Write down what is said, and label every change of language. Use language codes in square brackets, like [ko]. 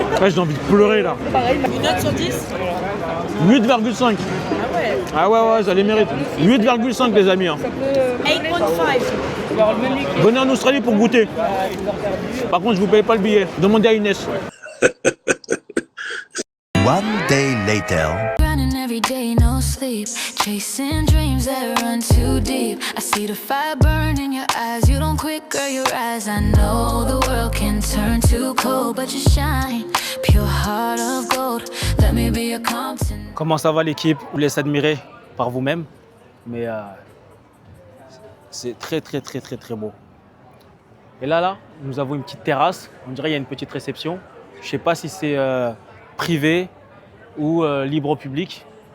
[fr] Ouais, j'ai envie de pleurer là. Pareil, une note sur 10? 8,5. Ah ouais, ça les mérite. 8,5 les amis. Hein. 8.5. Venez en Australie pour goûter. Par contre, je vous paye pas le billet. Demandez à Inès. [en] One day later. Running every day, no sleep. Chasing dreams that run too deep. I see the fire burn in your eyes. You don't quit, girl, your eyes. I know the world can turn too cold, but you shine. Pure heart of gold. Let me be your Compton. [fr] Comment ça va l'équipe? Vous laisse admirer par vous-même. Mais c'est très beau. Et là, nous avons une petite terrasse. On dirait qu'il y a une petite réception. Je ne sais pas si c'est privé ou libre au public.